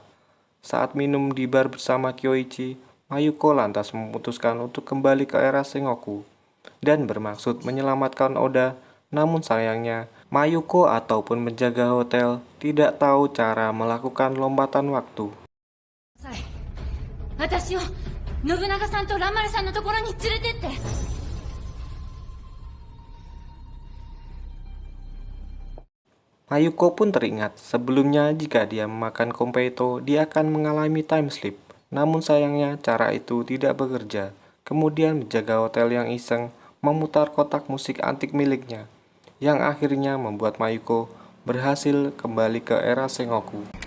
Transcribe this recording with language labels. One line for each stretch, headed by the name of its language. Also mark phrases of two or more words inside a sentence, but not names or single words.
Indonesian: Saat minum di bar bersama Kyoichi, Mayuko lantas memutuskan untuk kembali ke era Sengoku dan bermaksud menyelamatkan Oda. Namun sayangnya, Mayuko ataupun penjaga hotel tidak tahu cara melakukan lompatan waktu.
Japanese: 私を信長さんと蘭丸さんのところに連れてって。
Indonesian: Mayuko pun teringat sebelumnya jika dia memakan Kompeito, dia akan mengalami
English: time slip.
Indonesian: Namun sayangnya cara itu tidak bekerja. Kemudian penjaga hotel yang iseng memutar kotak musik antik miliknya, yang akhirnya membuat Mayuko berhasil kembali ke era Sengoku.